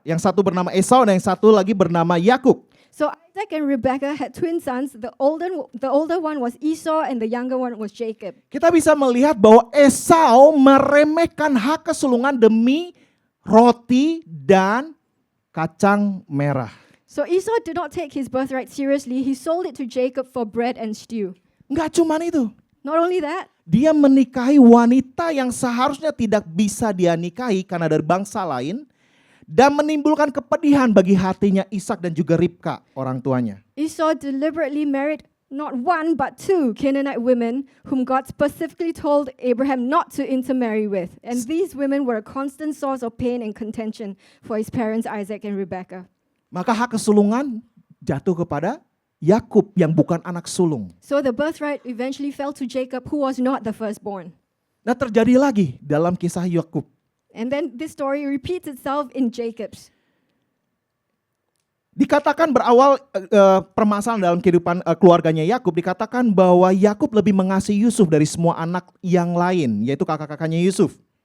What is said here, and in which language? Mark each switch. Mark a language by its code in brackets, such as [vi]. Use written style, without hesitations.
[id] Yang satu bernama Esau dan yang satu lagi bernama Yakub. [en] So Isaac and Rebekah had twin sons. The older one was Esau and the younger one was Jacob. [id] Kita bisa melihat bahwa Esau meremehkan hak kesulungan demi roti dan kacang merah. [en] So Esau did not take his birthright seriously. He sold it to Jacob for bread and stew. [id] Enggak cuman itu. [en] Not only that, [id] Dia menikahi wanita yang seharusnya tidak bisa dia nikahi karena dari bangsa lain. Dan menimbulkan kepedihan bagi hatinya Ishak dan juga Ribka, orang tuanya. [en] Esau deliberately married not one but two Canaanite women whom God specifically told Abraham not to intermarry with. And these women were a constant source of pain and contention for his parents Isaac and Rebekah. [id] Maka hak kesulungan jatuh kepada Yakub yang bukan anak sulung. [en] So the birthright eventually fell to Jacob, who was not the firstborn. [id] Nah terjadi lagi dalam kisah Yakub. [en] And then this story repeats itself in Jacob's. [id] Dikatakan berawal permasalahan dalam kehidupan keluarganya Yakub, dikatakan bahwa Yakub lebih mengasihi Yusuf dari semua anak yang lain, yaitu kakak-kakaknya Yusuf.